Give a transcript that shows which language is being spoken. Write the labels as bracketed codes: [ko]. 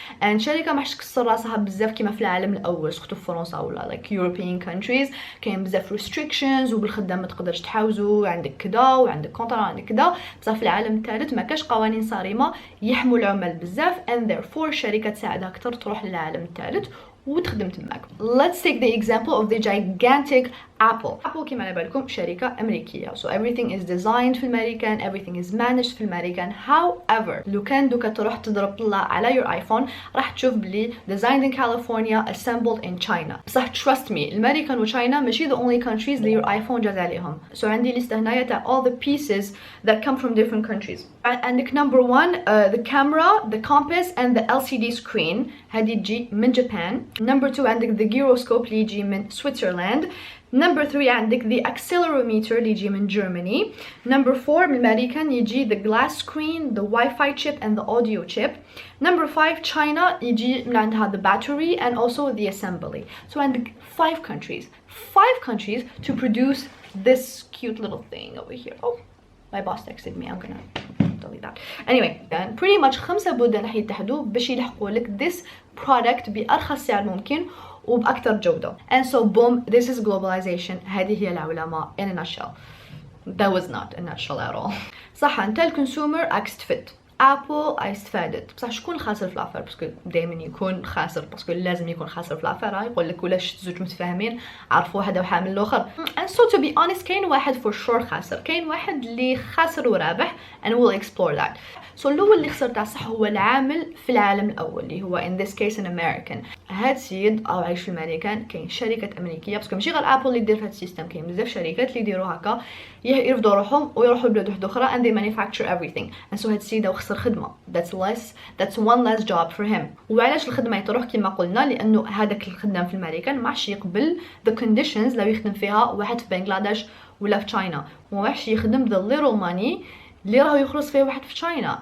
[ar] and شركه ما حش تكسر راسها بزاف كما في العالم الاول, سورتو في فرنسا ولا [en] like European countries [ar] كاين بزاف restrictions وبالخدام ما تقدرش تحاوزوا, عندك كذا وعندك كونترا عندك كذا. بصح في العالم الثالث ما كاش قوانين صارمه يحموا العمال بزاف, [en] and therefore [ar] الشركه تساعدها اكثر تروح للعالم الثالث وتخدم تماك. [en] Let's take the example of the gigantic Apple. [ar] Apple كما على بالكم شركة أمريكية, [en] so everything is designed [ar] في الأمريكان, [en] everything is managed [ar] في الأمريكان. [en] however [ar] لو كان دوكا تروح تضرب طلع على [en] your iPhone [ar] راح تشوف بلي [en] designed in California, assembled in China. [ar] بصح [en] trust me [ar] الأمريكان وتشاينا ماشي [en] the only countries [ar] اللي [en] your iPhone [ar] جاز عليهم. [en] so [ar] عندي لستة هنايا تاع [en] all the pieces that come from different countries. عندك number one the camera, the compass and the LCD screen, [ar] هذه تجي من [en] Japan. number two عندك the gyroscope [ar] اللي يجي من [en] Switzerland. number 3 عندك the accelerometer [ar] اللي يجي من [en] Germany. number 4 [ar] من الأمريكان يجي [en] the glass screen, the Wi-Fi chip and the audio chip. number 5 China [ar] يجي من عندها [en] the battery and also the assembly. so [ar] عندك [en] 5 countries to produce this cute little thing over here. oh, my boss texted me, I'm gonna delete that. anyway then pretty much [ar] 5 بلدان راح يتحدوا باش يلحقوا لك [en] this product [ar] بأرخص سعر ممكن وبأكثر جودة. [en] and so boom, this is globalization. [ar] هذه هي العولمة [en] in a nutshell. that was not a nutshell at all. [ar] صح, انت الكونسومر راك تستفد, ابل استفادت, بصح شكون الخاسر في الافير؟ باسكو دائما يكون خاسر, باسكو لازم يكون خاسر في الافير. يقول لك ولاش زوج متفاهمين عرفوا هذا وحامل الاخر. [en] and so to be honest [ar] كاين واحد [en] for sure [ar] خاسر, كاين واحد اللي خاسر ورابح, [en] and we'll explore that. [ar] so الاول اللي خسر تاع صح هو العامل في العالم الاول اللي هو [en] in this case an American. [ar] هاد السيد او عايش في الامريكان, كاين شركه امريكيه, باسكو ماشي غير ابل اللي دير في هاد السيستم, كاين بزاف شركات اللي يديروا هكا يرفضوا روحهم ويروحوا لبلاد وحده اخرى [en] and they manufacture everything. and so [ar] هاد السيد خسر خدمه. [en] that's one less job for him. [ar] وعلاش الخدمه يتروح كما قلنا؟ لانه هذاك الخدام في الامريكان ما عادش يقبل [en] the conditions [ar] لو يخدم فيها واحد في بنغلاديش ولا في تشاينا, ما عادش يخدم [en] the little money [ar] اللي راهو يخلص فيه واحد في تشاينا.